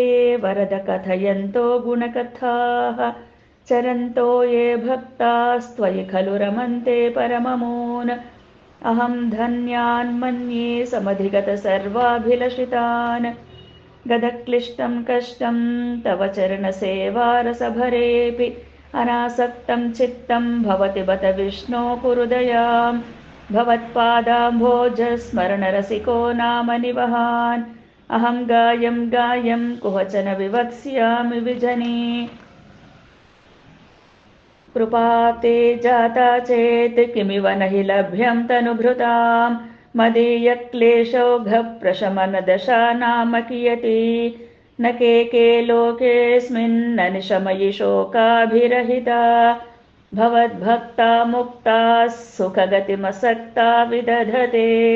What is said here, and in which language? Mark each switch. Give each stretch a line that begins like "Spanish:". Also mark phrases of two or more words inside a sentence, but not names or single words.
Sanskrit: వరద కథయంతో గుణకథాః చరంతో ఏ భక్తాస్త్వయి ఖలు రమంతే పరమమూన్ అహం ధన్యాన్ మన్యే సమధిగత సర్వాభిలషితాన్ గదక్లిష్టం కష్టం తవ చరణ సేవారసభరేపి అనాసక్తం చిత్తం భవతి బత విష్ణో కురుదయాం భవత్పాదాంభోజ స్మరణ రసికో నామ నివహాన్ अहं गायं कुहचन विवक्ष्यामि विजने। कृपा ते जाता चेत् किमिव न हि लभ्यं तनुभृतां मदीयक्लेशौघप्रशमनदशा नाम कियती न के लोकेऽस्मिन्न निशमयि शोकाभिरहिता भवद्भक्ता मुक्ताः सुखगतिमसक्ता विदधते